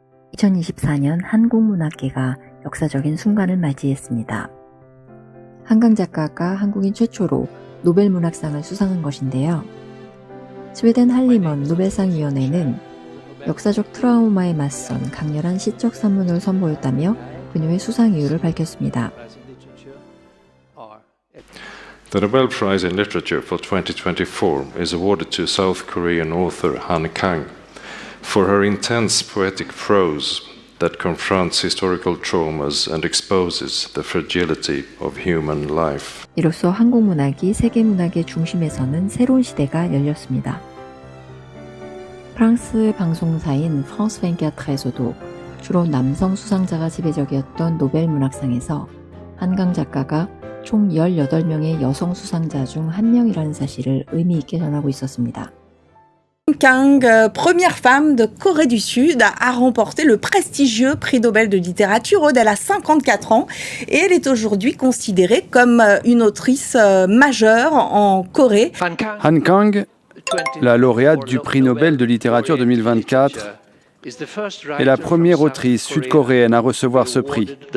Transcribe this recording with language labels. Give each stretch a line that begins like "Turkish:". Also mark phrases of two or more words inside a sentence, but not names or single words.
Korean: 2024년 한국문학계가 역사적인 순간을 맞이했습니다. 한강 작가가 한국인 최초로 노벨 문학상을 수상한 것인데요. 스웨덴 할리먼 노벨상위원회는 역사적 트라우마에 맞선 강렬한 시적 산문을 선보였다며 그녀의 수상 이유를 밝혔습니다.
English: The Nobel Prize in Literature for 2024 is awarded to South Korean author Han Kang for her intense poetic prose that confronts historical traumas and exposes the fragility of human life.
Korean: 이로써 한국 문학이 세계 문학의 중심에 서는 새로운 시대가 열렸습니다. 프랑스 방송사인 프랑스 24에서도 주로 남성 수상자가 지배적이었던 노벨 문학상에서 한강 작가가 총 18명의 여성 수상자 중 한 명이라는 사실을 의미 있게 전하고 있었습니다.
French: Kang, première femme de Corée du Sud, a remporté le prestigieux prix Nobel de littérature. Elle a 54 ans et elle est aujourd'hui considérée comme une autrice majeure en Corée. Han Kang, la lauréate du prix Nobel de littérature 2024, est la première autrice sud-coréenne à recevoir ce prix.